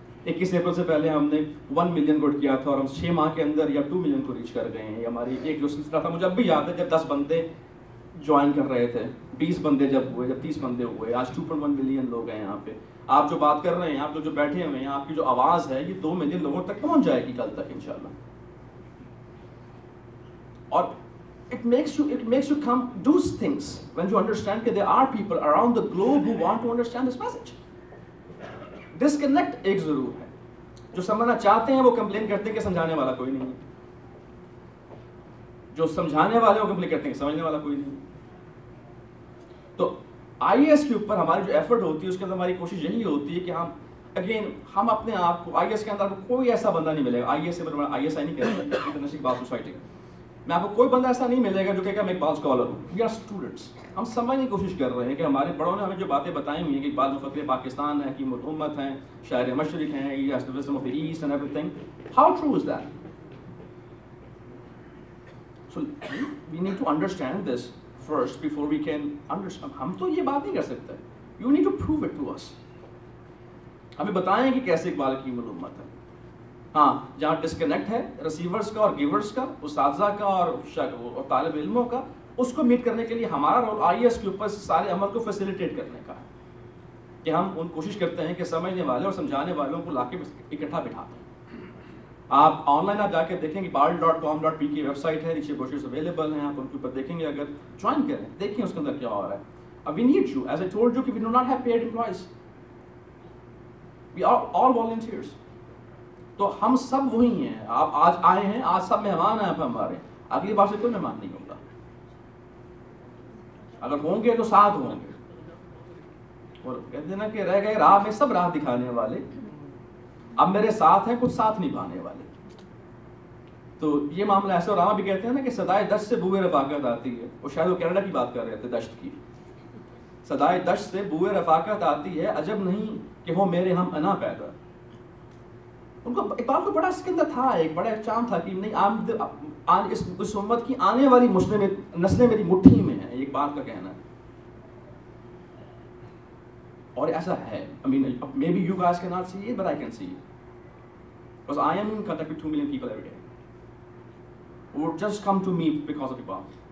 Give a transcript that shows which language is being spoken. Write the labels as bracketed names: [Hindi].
[Urdu] 21 अप्रैल से पहले हमने 1 मिलियन को किया था और हम 6 माह के अंदर या 2 मिलियन को रीच कर गए हैं। हमारी एक जो सिलसिला था, मुझे अब भी याद है, जब 10 बंदे جوائن کر رہے تھے, 20 بندے جب ہوئے, جب 30 بندے ہوئے, آج 2.1 ملین لوگ ہیں یہاں پہ. آپ جو بات کر رہے ہیں, آپ لوگ جو بیٹھے ہوئے ہیں, آپ کی جو آواز ہے یہ 2 ملین لوگوں تک پہنچ جائے گی کل تک انشاءاللہ. [English] اور it makes you come do things when you understand that there are people around the globe who want to understand this message. [Urdu] Disconnect ایک ضرور ہے, جو سمجھنا چاہتے ہیں وہ کمپلین کرتے ہیں کہ سمجھانے والا کوئی نہیں ہے, جو سمجھانے والے وہ کمپلین کرتے ہیں کہ سمجھنے والا کوئی نہیں. تو آئی اے ایس کے اوپر ہماری جو ایفرٹ ہوتی ہے اس کے اندر ہماری کوشش یہی ہوتی ہے کہ ہم اپنے آپ کو آئی اے ایس کے اندر کوئی ایسا بندہ نہیں ملے گا, آئی اے ایس سے آئی ایس آئی نہیں کہتے انٹرنیشنل اقبال سوسائٹی میں آپ کو کوئی بندہ ایسا نہیں ملے گا جو کہ میں اقبال اسکالر ہوں. [English] we are students, [Urdu] ہم سمجھنے کی کوشش کر رہے ہیں کہ ہمارے بڑوں نے ہمیں جو باتیں بتائی ہوئی ہیں کہ اقبال مفکر پاکستان ہے, حکیم الامت ہیں, شاعر مشرق ہیں, [English] he has the wisdom of the east and everything. How true is that? So we need to understand this first before we can understand. [Urdu] ہم تو یہ بات نہیں کر سکتے. [English] You need to prove it to us. [Urdu] ہمیں بتائیں کہ کیسے اقبال حکیم الامت ہے. ہاں, جہاں ڈسکنیکٹ ہے ریسیورس کا اور گیورس کا, اساتذہ کا اور طالب علموں کا, اس کو میٹ کرنے کے لیے ہمارا رول آئی ایس کے اوپر سارے عمل کو فیسیلیٹیٹ کرنے کا ہے کہ ہم ان کوشش کرتے ہیں کہ سمجھنے والے اور سمجھانے والوں کو لا کے اکٹھا بٹھاتے ہیں. آپ آن لائن آپ جا کے دیکھیں گے, bal.com.p کی ویب سائٹ ہے, نیچے بروشرز اویلیبل ہیں, آپ ان کے اوپر دیکھیں گے, اگر جوائن کریں دیکھیں اس کے اندر کیا ہو رہا ہے. [English] We need you, as I told you, we do not have paid employees. We are all volunteers. [Urdu] تو ہم سب وہی ہیں. آپ آج آئے ہیں, آج سب مہمان ہیں ہمارے, اگلی بار سے کوئی مہمان نہیں ہوگا. اگر ہوں گے تو ساتھ ہوں گے. اور کہتے ہیں نا کہ رہ گئے راہ میں سب راہ دکھانے والے, اب میرے ساتھ ہیں کچھ ساتھ نبھانے والے. تو یہ معاملہ ایسا. اور بھی کہتے ہیں نا کہ صدائے دشت سے بوئے رفاقت آتی ہے. وہ شاید وہ کینیڈا کی بات کر رہے تھے, دشت کی. صدائے دشت سے بوئے رفاقت آتی ہے, عجب نہیں کہ ہو میرے ہم انا پیدا. ان کو اقبال کو بڑا اس کے اندر تھا, ایک بڑا چام تھا کہ نہیں اس امت کی آنے والی نسلیں میری مٹھی میں ہیں, ایک بات کا کہنا ہے. اور ایسا ہے. [English] I mean, maybe you guys cannot see it, but I can see it. Because I am in contact with 2 million people every day who just come to me because of Iqbal.